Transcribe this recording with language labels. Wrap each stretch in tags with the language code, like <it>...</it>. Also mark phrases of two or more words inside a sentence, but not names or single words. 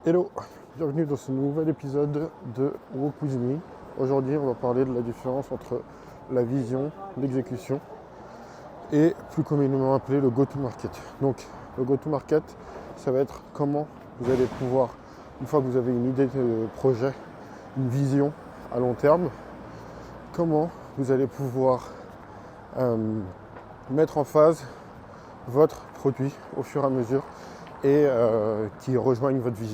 <fr>Hello, bienvenue dans ce nouvel épisode de Walk With Me. Aujourd'hui, on va parler de la différence entre la vision, l'exécution et plus communément appelé le go-to-market. Donc, le go-to-market, ça va être comment vous allez pouvoir, une fois que vous avez une idée de projet, une vision à long terme, comment vous allez pouvoir mettre en phase votre produit au fur et à mesure et qui rejoignent votre vision.</fr>